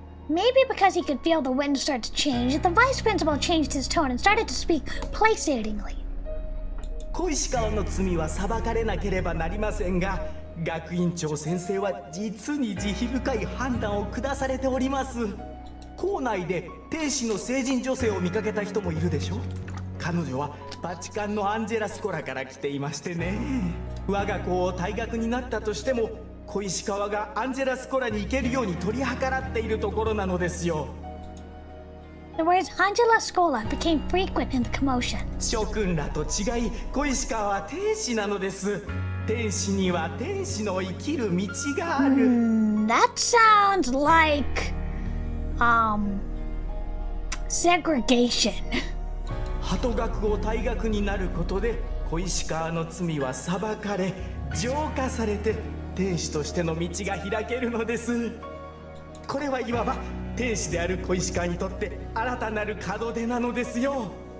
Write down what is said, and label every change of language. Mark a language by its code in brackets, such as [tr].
[en] Maybe because he could feel the wind start to change, the vice principal changed his tone and started to speak placatingly. [ja] 小石川の罪は裁かれなければなりませんが、学院長先生は実に慈悲深い判断を下されております。校内で天使の成人女性を見かけた人もいるでしょ。彼女はバチカンのアンジェラスコラから来ていましてね。我が子を退学になったとしても、小石川がアンジェラスコラに行けるように取り計らっているところなのですよ。 [en] The words Angela Scola became frequent in the commotion. [ja] 諸君らと違い、小石川は天使なのです。天使には天使の生きる道がある。 [en] That sounds like, segregation. [ja] 鳩学を退学になることで、小石川の罪は裁かれ、浄化されて、天使としての道が開けるのです。これはいわば天使である小石川にとって新たなる門出なのですよ。